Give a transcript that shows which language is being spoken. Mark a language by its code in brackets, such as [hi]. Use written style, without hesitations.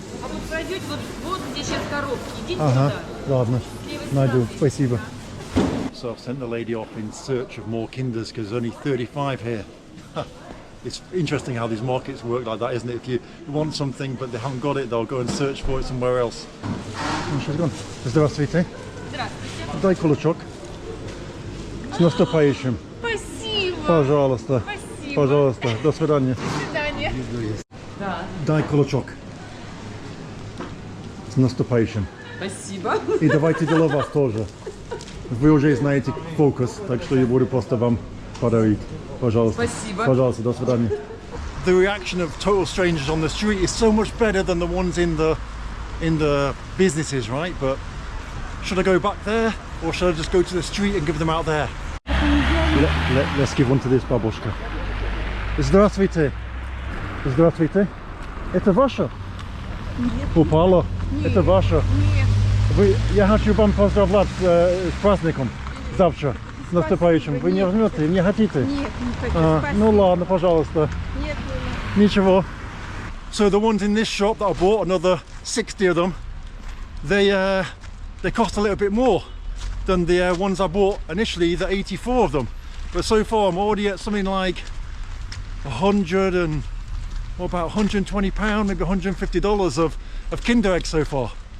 [ru] А вот пройдете, вот где сейчас коробки. Идите Ага, туда. ладно. Найду. Спасибо. [en] So I've sent the lady off in search of more Kinders because there's only 35 here. It's interesting how these markets work like that, isn't it? If you want something but they haven't got it, they'll go and search for it somewhere else. Oh, she's gone. [ru] Здравствуйте. Здравствуйте. Дай кулачок. С наступающим. Спасибо. Пожалуйста. Спасибо. Пожалуйста. До свидания. До свидания. Да. Дай кулачок. С наступающим. Спасибо. И давайте для вас тоже. Вы уже знаете фокус, так что я буду просто вам подарить. Пожалуйста. Спасибо. Пожалуйста, до свидания. [en] The reaction of total strangers on the street is so much better than the ones in the businesses, right? But should I go back there or should I just go to the street and give them out there? Let's give one to this babushka. [ru] Здравствуйте. Здравствуйте. Это ваше? Нет. Упало? Нет. Это ваше? Нет. Я хочу вам поздравлять с праздником завтра, с наступающим. Вы не возьмете, не хотите? Нет, не хочу. Ну ладно, пожалуйста. Нет, Ничего. [en] So the ones in this shop that I bought, another 60 of them, they cost a little bit more than the ones I bought initially, the 84 of them. But so far I'm already at something like 100 and what about £120, maybe $150 of Kinder eggs so far.